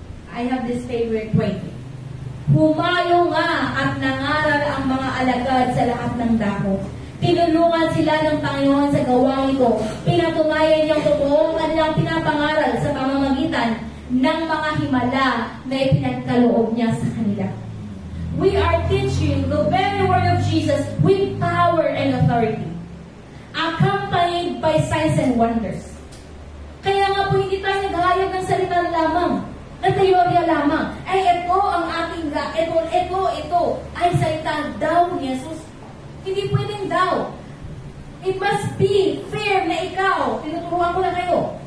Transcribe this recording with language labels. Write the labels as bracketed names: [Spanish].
[English] I have this favorite 20. [Filipino] Humayo nga at nangaral ang mga alagad sa lahat ng dako. Tinulungan sila ng Panginoon sa gawang ito. Pinatunayan niyang totoo ang kanilang pinapangaral sa pamamagitan ng mga himala na ipinagkaloob niya sa kanila. [English] We are teaching the very word of Jesus with power and authority, accompanied by signs and wonders. [Filipino] Kaya nga po hindi tayo naghahayag ng salita lamang, ng teorya lamang. Ay, ito ang aking ito ay salita daw ni Jesus. Hindi pwedeng daw. [English] It must be fair [Filipino] na ikaw, tinuturuan ko na kayo.